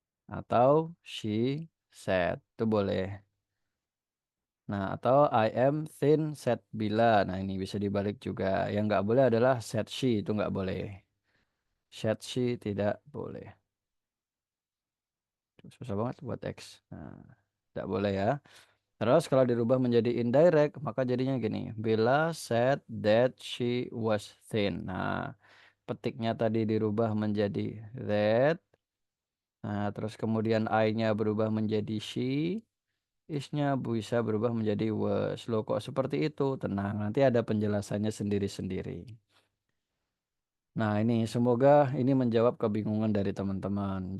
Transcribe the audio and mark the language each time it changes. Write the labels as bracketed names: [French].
[Indonesian] Atau [English] she said. [Indonesian] Itu boleh. Nah, atau [English] I am thin said [Indonesian] bila. Nah, ini bisa dibalik juga. Yang nggak boleh adalah [English] said she. [Indonesian] Itu nggak boleh. Said she tidak boleh. Susah banget buat X. Nah. Tidak boleh ya. Terus kalau dirubah menjadi indirect, maka jadinya gini. [English] Bila said that she was thin. [Indonesian] Nah, petiknya tadi dirubah menjadi that. Nah, terus kemudian I-nya berubah menjadi she. Is-nya bisa berubah menjadi was. Loh kok seperti itu? Tenang, nanti ada penjelasannya sendiri-sendiri. Nah, ini semoga ini menjawab kebingungan dari teman-teman.